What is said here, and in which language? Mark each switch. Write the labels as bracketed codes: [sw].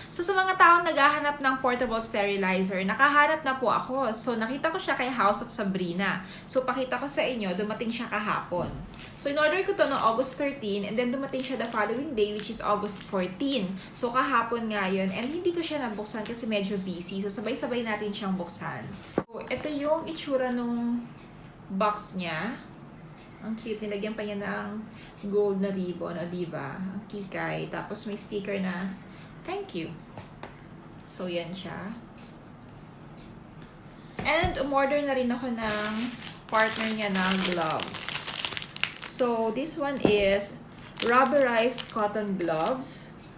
[tl] So sa mga taong naghahanap ng portable sterilizer, nakahanap na po ako. So nakita ko siya kay House of Sabrina. So pakita ko sa inyo, dumating siya kahapon. So in-order ko to no August 13 and then dumating siya [en] the following day [tl] which is August 14. So kahapon nga yun and hindi ko siya nabuksan kasi medyo busy. So sabay-sabay natin siyang buksan. So ito yung itsura nung box niya. Ang cute, nilagyan pa niya ng gold na ribbon, o diba? Ang kikay. Tapos may sticker na, thank you. So, yan siya. And, umorder na rin ako ng partner niya ng gloves. [en] So, this one is rubberized cotton gloves.